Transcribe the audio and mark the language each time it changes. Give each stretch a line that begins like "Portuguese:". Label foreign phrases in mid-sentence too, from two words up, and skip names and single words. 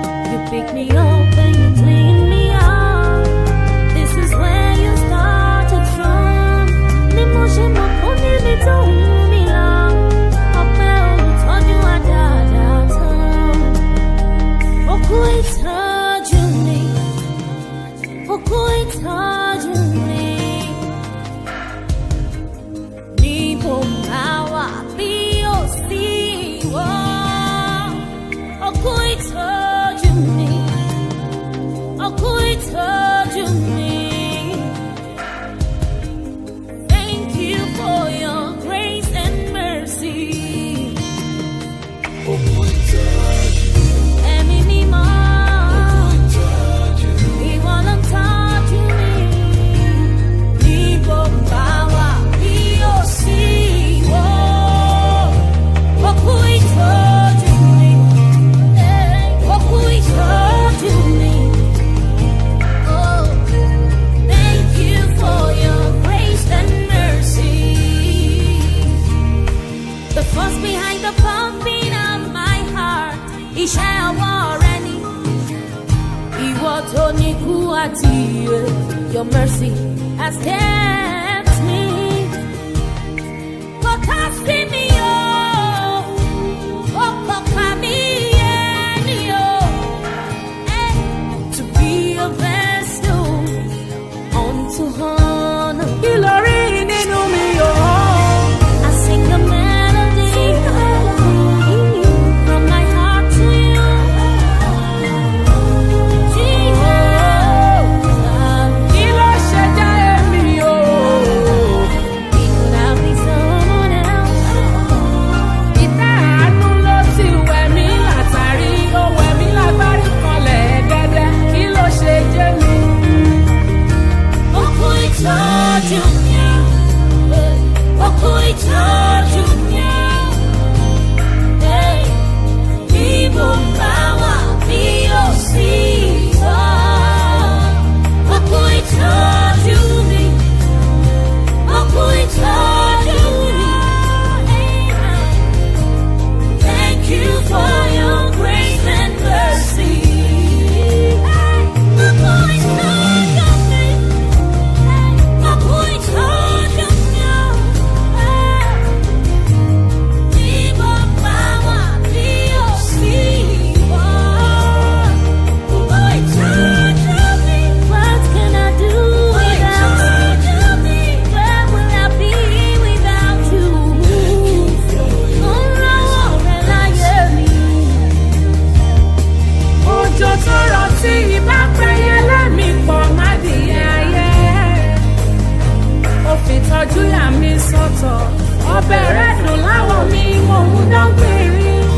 English: You pick me up and you clean me up. This is where you started from.
Yoruba: Ni mo ṣe mọ̀ kó níbi tó wù mí lọ. Ọpẹ́ olùtọ́jú adáadáa tán. Ó kú ìtọ́jú mi. Ó kú ìtọ́jú mi. Níbo ń bá wà bí ó sì wọ́? Ó kú ìtọ́jú mi. Ó kú ìtọ́jú mi.
English: Thank you for your grace and mercy.
Yoruba: Ẹ̀mí mímọ́. Ìwọ ló ń tọ́jú mi. Níbo ń bá wà bí ó sì wọ́? Ó kú ìtọ́jú mi. Ó kú ìtọ́jú mi.
English: Oh, thank you for your grace and mercy. The force behind the pumping of my heart.
Yoruba: Iṣẹ́ ọwọ́ rẹ ni. Ìwọ tó ní kú àti ìyè.
English: Your mercy has kept me.
Yoruba: Kò ká sí mi o. Ó kò ká mi yé ni o.
English: Eh, to be a vessel unto honor.
Yoruba: Kí lo rí nínú mi o?
English: I sing a melody from my heart to you. Jesus.
Yoruba: Kí ló ṣe jẹ́ èmi o?
English: It could have been someone else.
Yoruba: Ìtẹ́ àánú ló ti wẹ̀ mí látàrí, ó wẹ̀ mí lágbárí kanlẹ̀ dẹ́dẹ́. Kí ló ṣe jẹ́ mi? Ó kú ìtọ́jú mi. Ó kú ìtọ́jú mi. Hey, bí mo bá wà, bí ó sì wà. Ó kú ìtọ́jú mi. Ó kú ìtọ́jú mi.
English: Thank you for your grace and mercy.
Yoruba: Ó kú ìtọ́jú mi. Ó kú ìtọ́jú mi. Bí mo bá wà, bí ó sì wà. Ó kú ìtọ́jú mi.
English: What can I do without you? Where will I be without you?
Yoruba: Ó ń rán ọ̀rẹ́ láyé mi. Òjò tó rọ̀ tí ìbá pẹ́yẹ lẹ́mìí pọ̀ má dìyẹ ayé. Ó fi tọ́jú yà mí sọ́tọ̀. Ọbẹ̀ rẹ̀ dùn láwọ̀ mi, mò ń dán gbèrí.